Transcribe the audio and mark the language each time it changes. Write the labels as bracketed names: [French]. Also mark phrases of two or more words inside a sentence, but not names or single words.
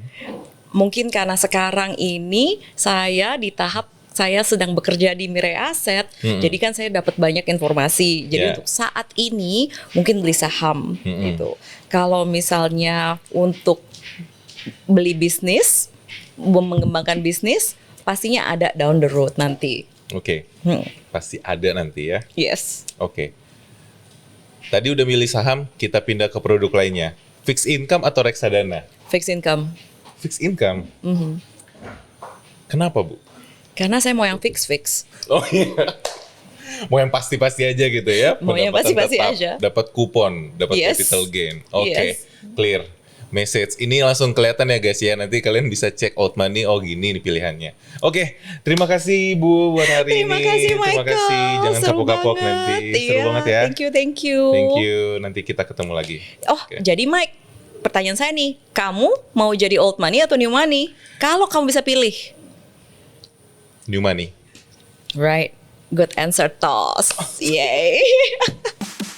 [Indonesian] Mungkin karena sekarang ini saya di tahap saya sedang bekerja di Mirai Asset, jadi kan saya dapat banyak informasi. Jadi untuk saat ini mungkin beli saham gitu. Kalau misalnya untuk beli bisnis, mengembangkan bisnis, pastinya ada [English] down the road [Indonesian] nanti. Oke, pasti ada nanti ya. Yes. Oke. Tadi udah milih saham, kita pindah ke produk lainnya. [English] Fixed income [Indonesian] atau reksadana? [English] Fixed income. Fixed income. [Indonesian] Kenapa, Bu? Karena saya mau yang fix. Oh iya. Mau yang pasti-pasti aja gitu ya. Mau yang Pendapatan pasti-pasti tetap, aja. Dapat kupon, dapat Yes. [English] capital gain. Oke, [Indonesian] Yes. [English] clear. Message. [Indonesian] Ini langsung kelihatan ya guys ya. Nanti kalian bisa cek out money. Oh gini nih pilihannya. Oke, terima kasih Bu buat hari Terima ini. kasih Michael. Terima kasih. Jangan Seru kapok-kapok banget. nanti. Seru Iya, banget ya. [English] Thank you. Thank you. [Indonesian] Nanti kita ketemu lagi. Oh, Oke. jadi Mike, pertanyaan saya nih, kamu mau jadi [English] old money [Indonesian] atau [English] new money? [Indonesian] Kalau kamu bisa pilih. [English] New money. Right. Good answer, Tos. Yay.